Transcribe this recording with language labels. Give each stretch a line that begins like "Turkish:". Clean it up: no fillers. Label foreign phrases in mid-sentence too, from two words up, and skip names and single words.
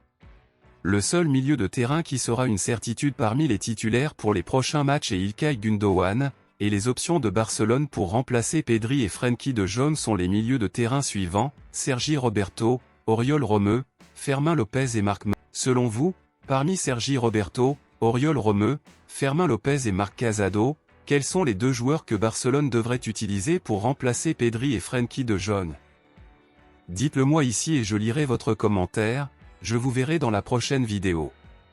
French: Le seul milieu de terrain qui sera une certitude parmi les titulaires pour les prochains matchs est İlkay Gündoğan, et les options de Barcelone pour remplacer Pedri et Frenkie de Jong sont les milieux de terrain suivants, Sergi Roberto, Oriol Romeu, Fermín López et Marc. Selon vous, parmi Sergi Roberto, Oriol Romeu, Fermín López et Marc Casado, quels sont les deux joueurs que Barcelone devrait utiliser pour remplacer Pedri et Frenkie de Jong? Dites-le moi ici et je lirai votre commentaire, je vous verrai dans la prochaine vidéo.